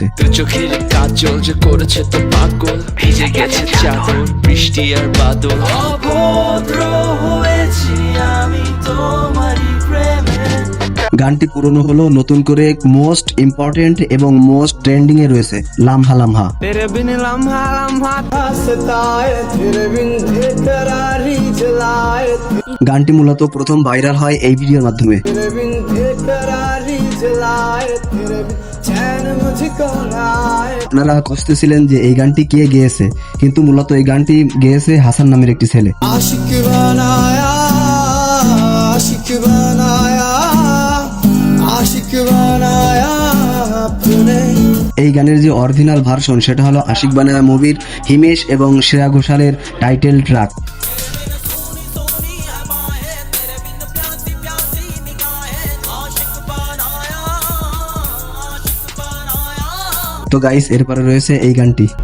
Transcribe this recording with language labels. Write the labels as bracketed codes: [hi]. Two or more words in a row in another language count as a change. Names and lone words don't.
[bn] চোখের কাজল যে করেছে তো পাগল, ভিজে গেছে চাদর বৃষ্টি আর বাদল। অভদ্র হয়েছি আমি তোমারই প্রেমে। গানটি পুরনো হলো নতুন করে [en] most important [bn] এবং [en] most trending [bn] এ রয়েছে লামহা লামহা। [hi] तेरे बिन लम्हा लम्हा सताए, तेरे बिन बेकरारी जलाए। [bn] গানটি মূলত প্রথম ভাইরাল হয় এই ভিডিওর মাধ্যমে। [hi] तेरे बिन बेकरारी जलाए, तेरे बिन चैन मुझको ना आए। [bn] আপনারা খুঁজতেছিলেন যে এই গানটি কে গেয়েছে, কিন্তু মূলত এই গানটি গেয়েছে হাসান নামের একটি ছেলে। [hi] आशिक बनाया, आशिक बनाया, आशिक बनाया तूने। [bn] এই গানের যে অরিজিনাল ভার্সন সেটা হলো আশিক বানায়া মুভির হিমেশ এবং শ্রেয়া ঘোষালের [en] title track. [bn] তো গাইস, এরপরে রয়েছে এই গানটি।